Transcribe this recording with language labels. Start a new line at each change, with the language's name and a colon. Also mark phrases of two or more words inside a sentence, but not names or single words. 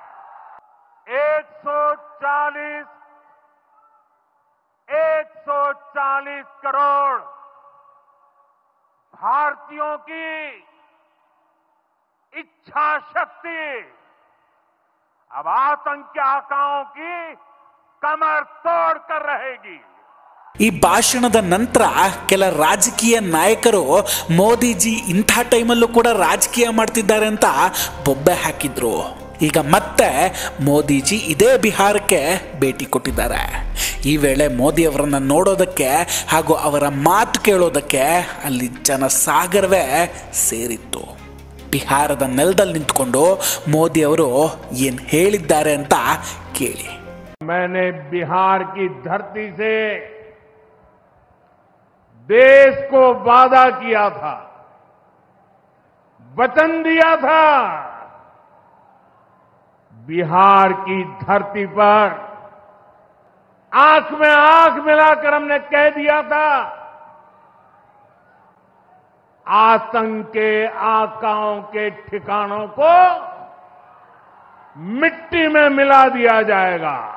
Hindi: 140 करोड़ भारतीयों की इच्छा शक्ति अब आतंकी आकाओं की कमर तोड़ कर रहेगी.
Kannada: ಈ ಭಾಷಣದ ನಂತರ ಕೆಲ ರಾಜಕೀಯ ನಾಯಕರು ಮೋದಿಜಿ ಇಂಥ ಟೈಮಲ್ಲೂ ಕೂಡ ರಾಜಕೀಯ ಮಾಡ್ತಿದ್ದಾರೆ ಅಂತ ಬೊಬ್ಬೆ ಹಾಕಿದ್ರು. ಈಗ ಮತ್ತೆ ಮೋದಿಜಿ ಇದೇ ಬಿಹಾರಕ್ಕೆ ಭೇಟಿ ಕೊಟ್ಟಿದ್ದಾರೆ. ಈ ವೇಳೆ ಮೋದಿಯವರನ್ನು ನೋಡೋದಕ್ಕೆ ಹಾಗೂ ಅವರ ಮಾತು ಕೇಳೋದಕ್ಕೆ ಅಲ್ಲಿ ಜನಸಾಗರವೇ ಸೇರಿತ್ತು. ಬಿಹಾರದ ನೆಲದಲ್ಲಿ ನಿಂತ್ಕೊಂಡು ಮೋದಿಯವರು ಏನು ಹೇಳಿದ್ದಾರೆ ಅಂತ ಕೇಳಿ.
Hindi: मैंने बिहार की धरती से देश को वादा किया था, वचन दिया था. बिहार की धरती पर आंख में आंख मिलाकर हमने कह दिया था, आतंक के आकाओं के ठिकानों को मिट्टी में मिला दिया जाएगा.